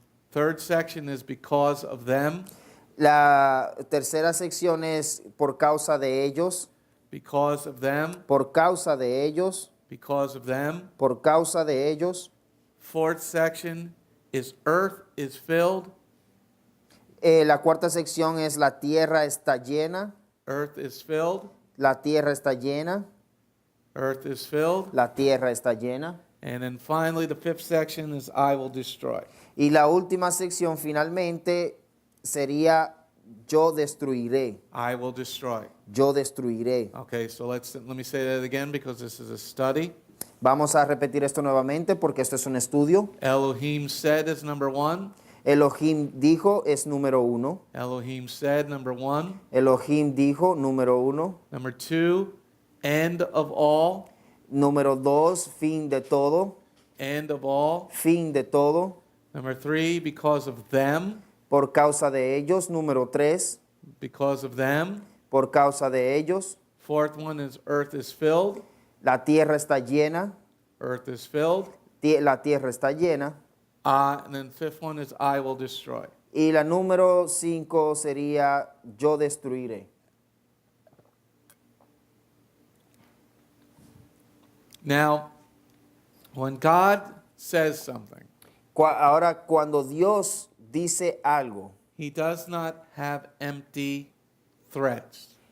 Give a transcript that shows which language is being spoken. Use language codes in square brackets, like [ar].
[en] Third section is because of them. [es] La tercera sección es por causa de ellos. [en] Because of them. [es] Por causa de ellos. [en] Because of them. [es] Por causa de ellos. [en] Fourth section is earth is filled. [es] La cuarta sección es la tierra está llena. [en] Earth is filled. [es] La tierra está llena. [en] Earth is filled. [es] La tierra está llena. [en] And then finally the fifth section is I will destroy. [es] Y la última sección finalmente sería yo destruiré. [en] I will destroy. [es] Yo destruiré. [en] Okay, so let me say that again because this is a study. [es] Vamos a repetir esto nuevamente porque esto es un estudio. [en] Elohim said is number 1. [es] Elohim dijo es número 1. [en] Elohim said number 1. [es] Elohim dijo número 1. [en] Number 2, end of all. [es] Número 2, fin de todo. [en] End of all. [es] Fin de todo. [en] Number 3, because of them. [es] Por causa de ellos. Número 3, [en] Because of them. [es] por causa de ellos. [en] Fourth one is earth is filled. [es] La tierra está llena. [en] Earth is filled. [es] La tierra está llena. [en] And then fifth one is I will destroy. [es] Y la número 5 sería yo destruiré. [en] Now, when God says something, [es] Ahora, cuando Dios dice algo, [en] he does not have empty threats.